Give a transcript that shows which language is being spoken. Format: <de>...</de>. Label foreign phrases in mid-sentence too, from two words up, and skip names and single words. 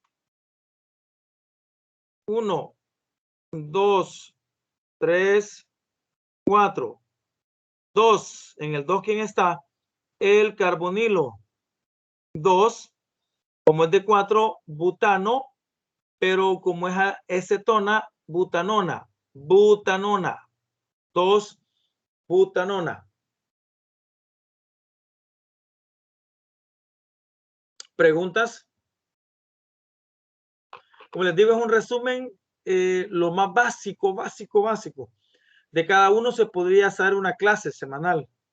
<es>1, 2, 3, 4. 2, en el 2, ¿quién está? El carbonilo. 2, como es de 4, butano, pero como es cetona, butanona. Butanona. 2, butanona. ¿Preguntas? Como les digo, es un resumen, lo más básico. De cada uno se podría hacer una clase semanal.</es>